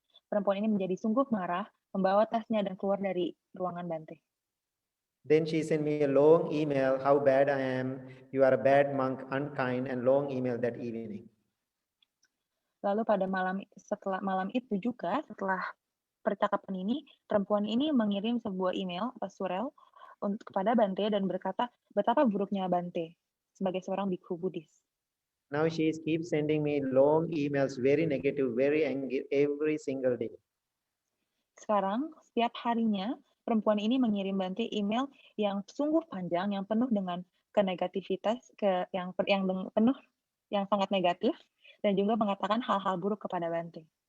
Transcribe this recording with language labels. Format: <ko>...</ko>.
<id>Perempuan ini menjadi sungguh marah, membawa tasnya dan keluar dari ruangan Bante.</id> <en>Then she sent me a long email, how bad I am, you are a bad monk, unkind, and long email that evening.</en> <id>Lalu pada setelah malam itu juga, setelah percakapan ini, perempuan ini mengirim sebuah email atau surel kepada Bante dan berkata, betapa buruknya Bante sebagai seorang biksu Buddhis.</id> <en>Now she keeps sending me long emails, very negative, very angry, every single day.</en> <id>Sekarang, setiap harinya, perempuan ini mengirim Bante email yang sungguh panjang, yang penuh dengan kenegativitas, yang penuh, yang sangat negatif, dan juga mengatakan hal-hal buruk kepada Bante.</id>